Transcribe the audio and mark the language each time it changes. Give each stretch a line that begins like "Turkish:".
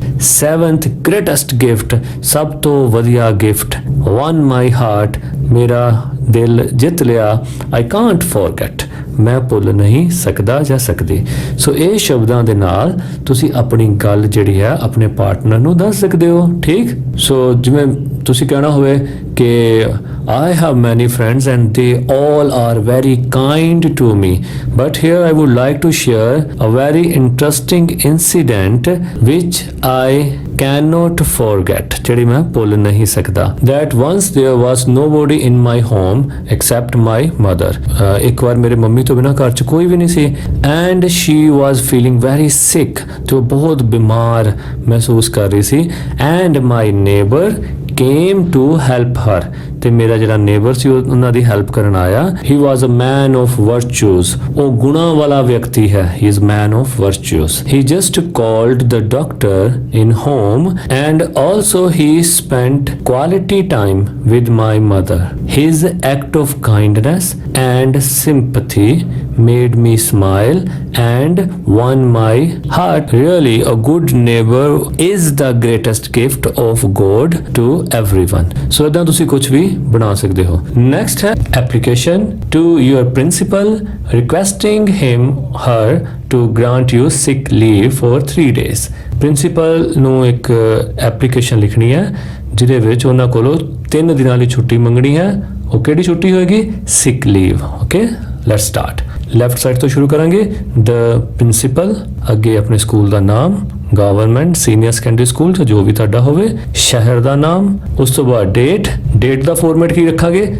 Punjabi: 7th greatest gift ਸਭ ਤੋਂ ਵਧੀਆ ਗਿਫਟ
English: won my heart
Punjabi: ਮੇਰਾ ਦਿਲ ਜਿੱਤ ਲਿਆ
English: I can't forget
Punjabi: ਮੈਂ ਭੁੱਲ ਨਹੀਂ ਸਕਦਾ ਜਾਂ ਸਕਦੀ। ਸੋ ਇਹ ਸ਼ਬਦਾਂ ਦੇ ਨਾਲ ਤੁਸੀਂ ਆਪਣੀ ਗੱਲ ਜਿਹੜੀ ਹੈ ਆਪਣੇ ਪਾਰਟਨਰ ਨੂੰ ਦੱਸ ਸਕਦੇ ਹੋ ਠੀਕ। ਸੋ ਜਿਵੇਂ ਤੁਸੀਂ ਕਹਿਣਾ ਹੋਵੇ ਕਿ
English: I have many friends and they all are very kind to me but here I would like to share a very interesting incident which I cannot forget
Punjabi: ਜਿਹੜੀ ਮੈਂ ਭੁੱਲ ਨਹੀਂ ਸਕਦਾ।
English: that once there was nobody in my home except my mother
Punjabi: ਇੱਕ ਵਾਰ ਮੇਰੇ mummy ਤੋਂ ਬਿਨਾਂ ਘਰ 'ਚ ਕੋਈ ਵੀ ਨਹੀਂ ਸੀ
English: and she was feeling very sick
Punjabi: ਤੇ ਉਹ ਬਹੁਤ ਬਿਮਾਰ ਮਹਿਸੂਸ ਕਰ ਰਹੀ ਸੀ
English: and my neighbor came to help her
Punjabi: ਤੇ ਮੇਰਾ ਜਿਹੜਾ ਨੇਬਰ ਸੀ ਉਹਨਾਂ ਦੀ ਹੈਲਪ ਕਰਨ ਆਇਆ।
English: he was a man of virtues,
Punjabi: ਉਹ ਗੁਣਾਂ ਵਾਲਾ ਵਿਅਕਤੀ ਹੈ।
English: He is man of virtues. He just called the doctor in home and also he spent quality time with my mother. His act of kindness and sympathy made me smile and won my heart. Really, a good neighbor is the greatest gift of God to everyone.
Punjabi: So ਇਦਾਂ ਤੁਸੀਂ ਕੁਝ ਵੀ ਬਣਾ ਸਕਦੇ ਹੋ।
English: Next ਹੈ application to your principal requesting him her to grant you sick leave for 3 days.
Punjabi: Principal ਨੂੰ ਇੱਕ application ਲਿਖਣੀ ਹੈ ਜਿਹਦੇ ਵਿੱਚ ਉਹਨਾਂ ਕੋਲੋਂ 3 ਦਿਨਾਂ ਲਈ ਛੁੱਟੀ ਮੰਗਣੀ ਹੈ। ਉਹ ਕਿਹੜੀ ਛੁੱਟੀ ਹੋਏਗੀ? Sick leave.
English: Okay, let's start.
Punjabi: Left side ਤੋਂ ਸ਼ੁਰੂ ਕਰਾਂਗੇ। ਦ ਪ੍ਰਿੰਸੀਪਲ, ਅੱਗੇ ਆਪਣੇ ਸਕੂਲ ਦਾ ਨਾਮ, ਗਵਰਨਮੈਂਟ ਸੀਨੀਅਰ ਸੈਕੰਡਰੀ ਸਕੂਲ ਜੋ ਵੀ ਤੁਹਾਡਾ ਹੋਵੇ, ਸ਼ਹਿਰ ਦਾ ਨਾਮ, ਉਸ ਤੋਂ ਬਾਅਦ ਡੇਟ ਦਾ ਫਾਰਮੈਟ ਕੀ ਰੱਖਾਂਗੇ?